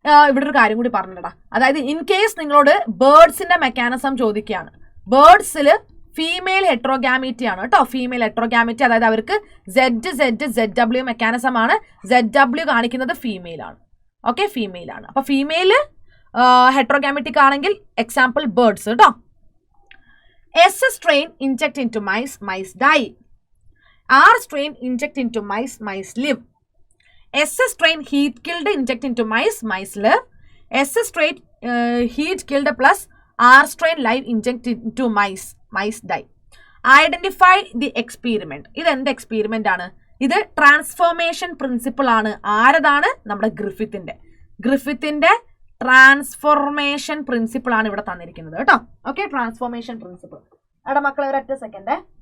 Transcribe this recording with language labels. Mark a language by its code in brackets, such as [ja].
[ml] ഇവിടെ ഒരു കാര്യം കൂടി പറഞ്ഞിടാ, അതായത് ഇൻ കേസ് നിങ്ങളോട് ബേർഡ്സിന്റെ മെക്കാനിസം ചോദിക്കുകയാണ്, ബേർഡ്സിൽ ഫീമെയിൽ ഹെട്രോഗാമിറ്റി ആണ് കേട്ടോ. ഫീമെയിൽ ഹെട്രോഗാമിറ്റി അതായത് അവർക്ക് ZW മെക്കാനിസം ആണ്. ZW കാണിക്കുന്നത് ഫീമെയിൽ ആണ്. ഓക്കെ, ഫീമെയിൽ ആണ്. അപ്പൊ ഫീമെയിൽ ഹെട്രോഗാമിറ്റിക് ആണെങ്കിൽ എക്സാമ്പിൾ ബേർഡ്സ് കേട്ടോ. [en] S strain inject into mice die. R strain inject into mice live. S strain heat killed inject into mice live. S strain heat killed plus R strain live inject into mice die. Identify the experiment. [ml] ഇത് എന്ത് experiment ആണ്? ഇത് transformation principle ആണ്. ആരതാണ്? നമ്മുടെ ഗ്രിഫിത്തിന്റെ transformation principle ആണ് ഇവിടെ തന്നിരിക്കുന്നത് കേട്ടോ. Okay, transformation principle. അവിടെ മക്കളെ ഒരൊറ്റ സെക്കൻഡ്.